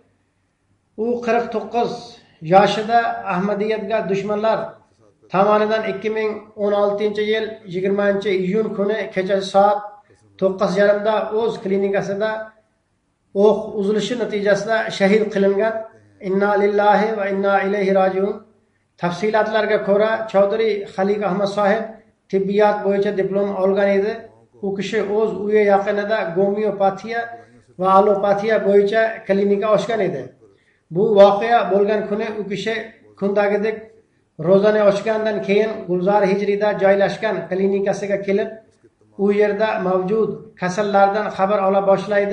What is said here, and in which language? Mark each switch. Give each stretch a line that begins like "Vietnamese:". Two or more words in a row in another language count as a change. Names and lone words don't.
Uzbek: U 49 yoshida Ahmadiyatga dushmanlar tomonidan 2016-yil 20-iyun kuni kechasi soat 9:30 da o'z klinikasida o'q uzilishi natijasida shahid qilingan.
Arabic: إنا لله وإنا إليه راجعون.
Uzbek: Tafsilotlarga ko'ra, Chaudhry Khaliq Ahmad sohib tibbiyot bo'yicha diplom olgan edi. U kishi o'z uyi yaqinida gomeopatiya va allopatiya bo'yicha klinika ochgan edi. Bu voqea bo'lgan kuni u kishi kundagidek ro'zani ochgandan keyin Gulzar Hijrida joylashgan klinikasiga kelib, u yerda mavjud kasallardan xabar ola boshlaydi.